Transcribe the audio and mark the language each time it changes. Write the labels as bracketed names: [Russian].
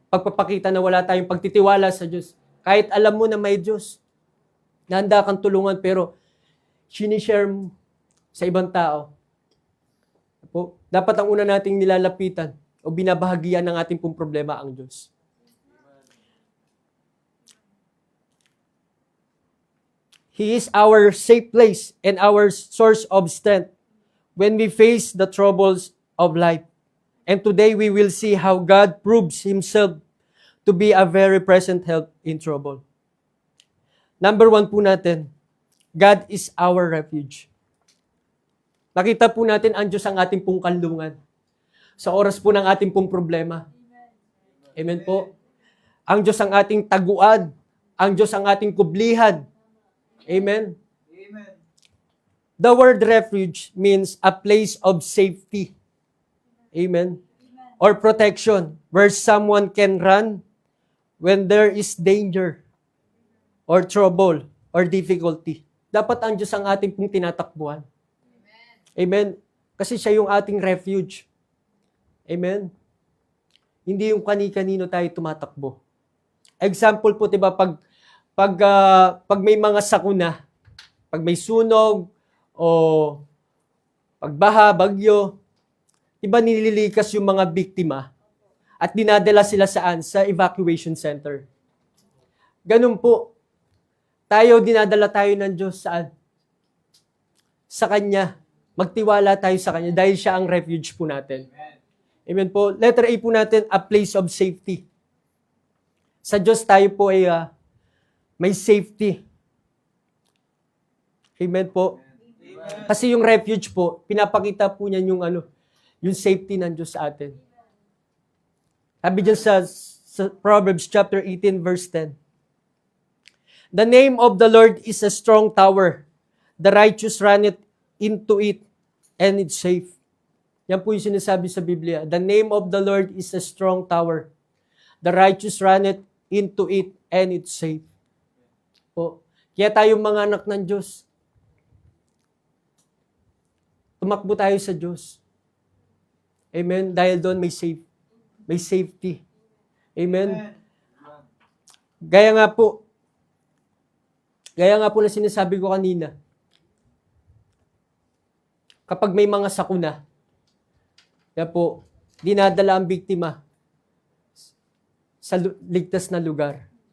[Filipino] Pagpapakita na wala tayong pagtitiwala sa Diyos. Kahit alam mo na may Diyos, na handa kang tulungan, pero sinishare mo sa ibang tao. Dapat ang una nating nilalapitan o binabahagian ng ating pong problema ang Diyos. [English] He is our safe place and our source of strength when we face the troubles of life. And today we will see how God proves Himself to be a very present help in trouble. [Filipino] Number 1 po natin, [English] God is our refuge. [Filipino] Nakita po natin ang Diyos ang ating pong kanlungan sa oras po ng ating pong problema. Amen po. Ang Diyos ang ating taguan. Ang Diyos ang ating kublihan. Amen? Amen. [English] The word refuge means a place of safety. Amen? Or protection, where someone can run when there is danger or trouble or difficulty. [Filipino] Dapat ang Diyos ang ating pong tinatakbuhan. Amen? Kasi siya yung ating refuge. Amen? Hindi yung kani-kanino tayo tumatakbo. Example po, diba, pag may mga sakuna, pag may sunog, o pagbaha, bagyo, diba nililikas yung mga biktima at dinadala sila saan? Sa evacuation center. Ganun po. Dinadala tayo ng Diyos saan? Sa Kanya. Magtiwala tayo sa Kanya dahil siya ang refuge po natin. Amen po. Letter A po natin, [English] a place of safety. [Filipino] Sa Diyos tayo po ay may safety. Amen po. Kasi yung refuge po, pinapakita po niyan yung safety ng Diyos sa atin. Sabi dyan sa Proverbs chapter 18 verse 10. [English] The name of the Lord is a strong tower. The righteous runneth into it, and it's safe. [Filipino] Yan po yung sinasabi sa Biblia. [English] The name of the Lord is a strong tower. The righteous runneth into it, and it's safe. [Filipino] Po. Kaya tayong mga anak ng Diyos, tumakbo tayo sa Diyos. Amen? Dahil doon may safety. Amen? Gaya nga po na sinasabi ko kanina, kapag may mga sakuna, kaya po, dinadala ang biktima sa ligtas na lugar.